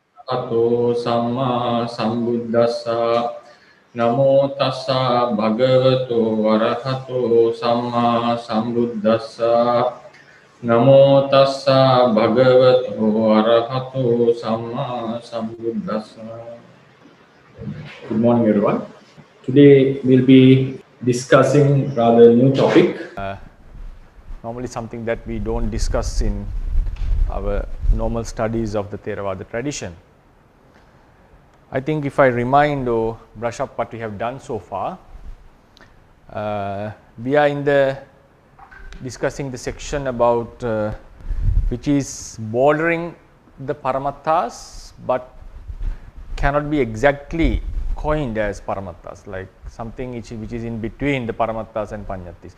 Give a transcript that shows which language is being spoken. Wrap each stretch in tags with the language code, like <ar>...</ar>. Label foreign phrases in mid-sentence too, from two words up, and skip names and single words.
<pi>Ato Samma Sambuddhassa. Namo tassa bhagavato arahato samma sambuddhassa. Namo tassa bhagavato arahato samma sambuddhassa.</pi> <en>Good morning, everyone. Today we'll be discussing rather new topic. Normally something that we don't discuss in our normal studies of the Theravada tradition. I think if I remind or brush up what we have done so far, we are discussing the section about which is bordering the Paramattas but cannot be exactly coined as Paramattas, like something which is in between the Paramattas and Panyattis.</en>